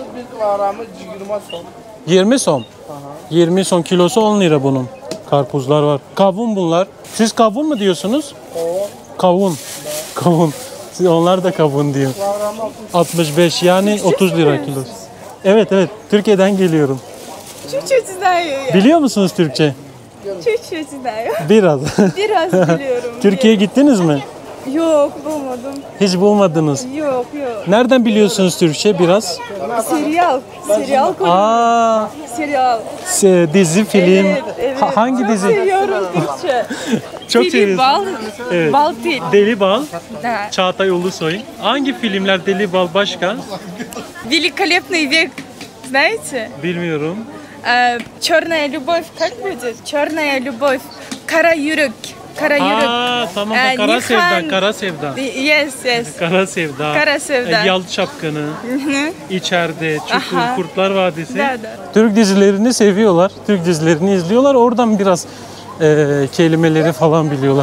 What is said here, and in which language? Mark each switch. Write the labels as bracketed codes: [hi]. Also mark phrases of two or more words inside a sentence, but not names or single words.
[tr] 20 som. 20 som kilosu 10 lira bunun. Karpuzlar var. Kavun bunlar. Siz kavun mu diyorsunuz? Kavun. Kavun. Onlar da kavun diyor. 65, yani 30 lira kilosu. Evet. Türkiye'den geliyorum. [ru] Чуть-чуть знаю я. [tr] Biliyor musunuz Türkçe? [ru] Чуть-чуть знаю. [tr] Biraz. Biraz biliyorum. Türkiye'ye gittiniz mi? Yok bulmadım. Hiç bulmadınız. Yok. Nereden biliyorsunuz Türkçe biraz? Serial. Serial konu. Aa, Serial. dizi, film. Evet. Hangi Çok dizi? seviyorum Türkçe. Çok Deli seviyorsun. bal. Evet. Bal dil. Deli Bal, [ru] Да. [tr] Çağatay Ulusoy. Hangi filmler Deli Bal başka? [ru] Великолепный век. Знаете? [tr] Bilmiyorum. [ru] Черная любовь. Как будет? Черная любовь. [tr] Kara yürek. Karayürük. Aa, tamam. Kara Nihan. sevda, kara sevda. [en] Yes, yes. [tr] Kara sevda. Kara sevda. Yal Çapkını. İçeride, Çukur, Aha. Kurtlar Vadisi. [ru] Da, da. [tr] Türk dizilerini seviyorlar. Türk dizilerini izliyorlar. Oradan biraz kelimeleri falan biliyorlar.